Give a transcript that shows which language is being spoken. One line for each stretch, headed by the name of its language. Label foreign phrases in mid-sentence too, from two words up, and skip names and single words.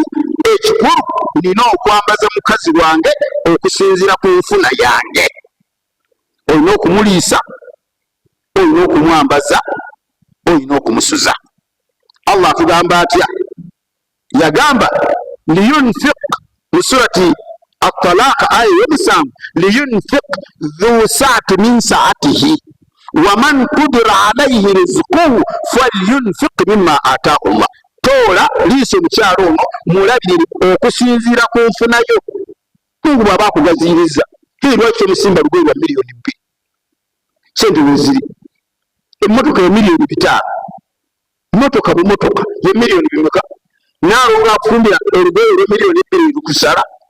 Ganda: Ekikulu nina okwambaza mukazi wange okusinziira ku nfuna yange. Olina okumuliisa, olina okumwambaza, olina okumusuza. Allah atugamba atya?
Arabic: Yagamba liyunfiq mu surati at-Talaq aya 7, لينفق ذو سعة من سعته ومن قدر عليه رزقه فلينفق مما آتاه الله.
Ganda: Toola liiso mukyalo ono mulabirire okusinziira ku nfunayo. Mungu bw'aba akugaziriza, lwaki omusimba lugoye lwa miliyoni 2 sente weziri, emmotoka ya miliyoni 5, motoka bumotoka ya miliyoni 1, naawe nga akufumbira olugoye olwa miliyoni 2 lukusala,